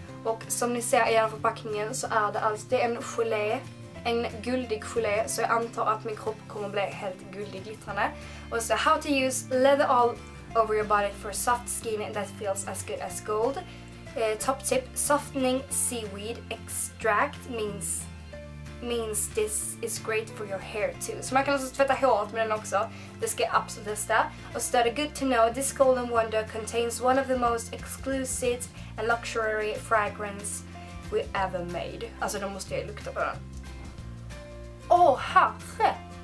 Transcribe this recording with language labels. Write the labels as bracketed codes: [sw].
[sv] Och som ni ser i den förpackningen så är det alltid en gelé, en guldig gelé, så jag antar att min kropp kommer bli helt guldig glittrande. Och så [en] how to use leather all over your body for soft skin that feels as good as gold. Top tip, softening seaweed extract means this is great for your hair too. [sv] Så man kan alltså tvätta håret med den också. Det ska jag absolut testa. Och så är det [en] good to know this golden wonder contains one of the most exclusive and luxury fragrance we ever made. [sv] Alltså då måste jag lukta på den. Åh, herre!